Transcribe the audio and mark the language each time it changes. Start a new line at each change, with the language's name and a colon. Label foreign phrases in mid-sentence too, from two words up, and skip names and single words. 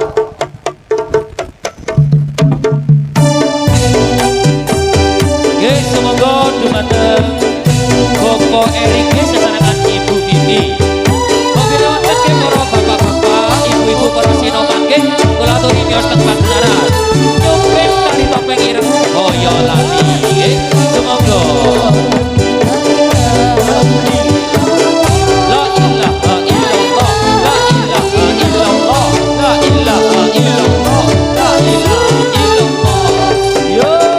Javanese: nggih semoga dumateng Bapak Erik sesarengan Ibu Vivi mobil wonten ke para bapak-bapak ibu-ibu para sinoman nggih kula aturi miyos teng pagelaran nyumping tari topeng ireng Boyolali nggih semoga
Arabic: لا إله إلا الله لا إله إلا الله لا إله إلا الله لا إله إلا الله yo